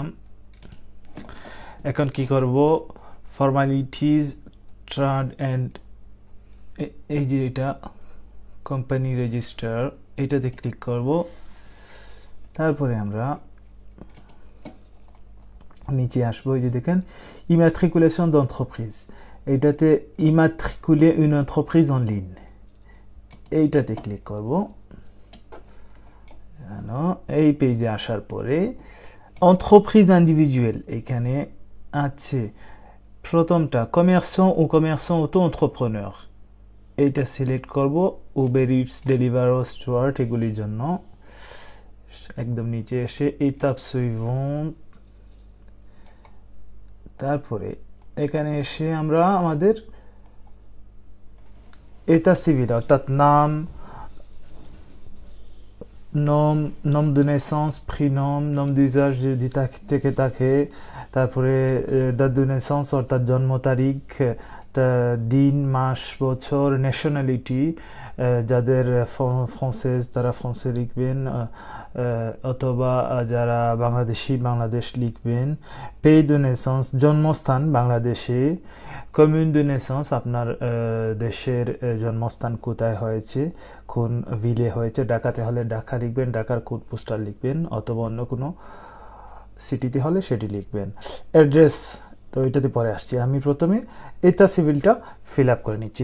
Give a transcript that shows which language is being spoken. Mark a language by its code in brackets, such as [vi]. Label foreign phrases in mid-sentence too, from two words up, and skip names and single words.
[bn] এখন কি করব, ফর্মালিটিজ, ট্রাড অ্যান্ড, এই যে এটা কোম্পানি রেজিস্টার, এটাতে ক্লিক করব। তারপরে আমরা নিচে আসবো, এই যে দেখেন [fr] immatriculation d'entreprise, [bn] এইটাতে [fr] immatriculer une entreprise en ligne, [bn] এইটাতে ক্লিক করব। এই পেজে আসার পরে [fr] entreprise individuelle, [bn] এখানে আছে প্রথমটা কমার্সিয়াল ও কমার্সিয়াল অটো এন্টারপ্রেনার, এইটা সিলেক্ট করব। উবের ইটস, ডেলিভারো, স্টুয়ার্ট, এগুলির জন্য একদম নিচে এসে [fr] étape suivante, [bn] তারপরে এখানে এসে আমরা আমাদের [fr] état civil [bn] অর্থাৎ নাম, [fr] nom de naissance, prénom, nom d'usage [bn] যদি থেকে থাকে, তারপরে [fr] date de naissance [bn] অর্থাৎ জন্ম তারিখ, দিন, মাস, বছর, ন্যাশনালিটি, যাদের ফ্রান্সেজ তারা ফ্রান্সে লিখবেন, অথবা যারা বাংলাদেশি বাংলাদেশ লিখবেন, [fr] pays de naissance [bn] জন্মস্থান বাংলাদেশে, [fr] commune de naissance [bn] আপনার দেশের জন্মস্থান কোথায় হয়েছে, কোন ভিলে হয়েছে, ঢাকাতে হলে ঢাকা লিখবেন, ঢাকার [fr] code postal [bn] লিখবেন, অথবা অন্য কোনো সিটিতে হলে সেটি লিখবেন। অ্যাড্রেস তো এটাতে পরে আসছি, আমি প্রথমে এটা সিভিলটা ফিল আপ করে নিচ্ছি।